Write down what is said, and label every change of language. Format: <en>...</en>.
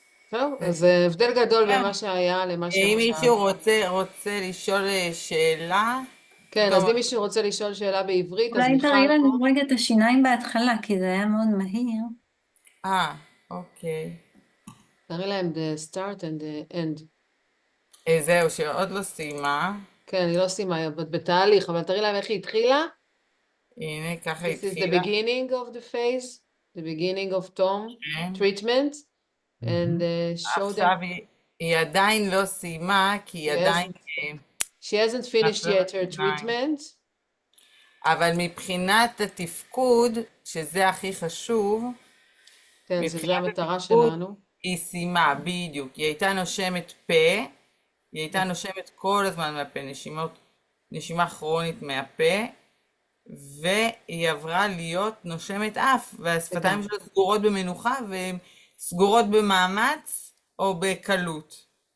<he>טוב, אז זה הבדל גדול בין מה שהיה למה שעכשיו. אם מישהו רוצה לשאול שאלה? כן, אז אם מישהו רוצה לשאול שאלה בעברית, אז אולי מיכל תראי לנו פה. רגע את השיניים בהתחלה, כי זה היה מאוד מהיר. אוקיי. תראי להם</he> <en>the start and the end.</en> <he>זהו, שעוד לא סיימה. כן, היא לא סיימה, היא בתהליך, אבל תראי להם איך היא התחילה. הנה, ככה היא התחילה.</he> <en>This is the beginning of the phase, the beginning of Tom treatment, and show them.</en> <he>עכשיו היא עדיין לא סיימה, כי היא עדיין...</he> <en>She hasn't finished yet her treatment.</en> <he>אבל מבחינת התפקוד, שזה הכי חשוב, כן, שזה המטרה שלנו. היא סיימה, בדיוק. היא הייתה נושמת פה, היא הייתה נושמת כל הזמן מהפה, נשימה כרונית מהפה, והיא עברה להיות נושמת אף, והשפתיים שלה סגורות במנוחה, והן סגורות במאמץ או בקלות.</he>